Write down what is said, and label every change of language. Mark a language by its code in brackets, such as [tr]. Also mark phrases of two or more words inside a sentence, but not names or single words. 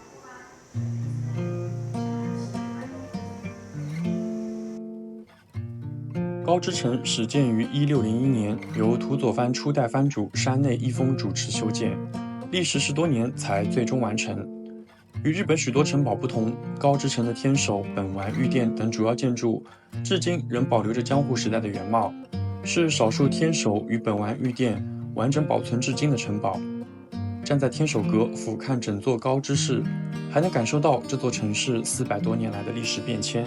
[zh] 高知城始建於1601年，由土佐藩初代藩主山內一豐主持修建，歷時10多年才最終完成。與日本許多城堡不同，高知城的天守、本丸、御殿等主要建築，至今仍保留着江戶時代的原貌，是少數天守與本丸、御殿完整保存至今的城堡。站在天守閣俯瞰整座高知市，還能感受到這座城市400多年來的歷史變遷。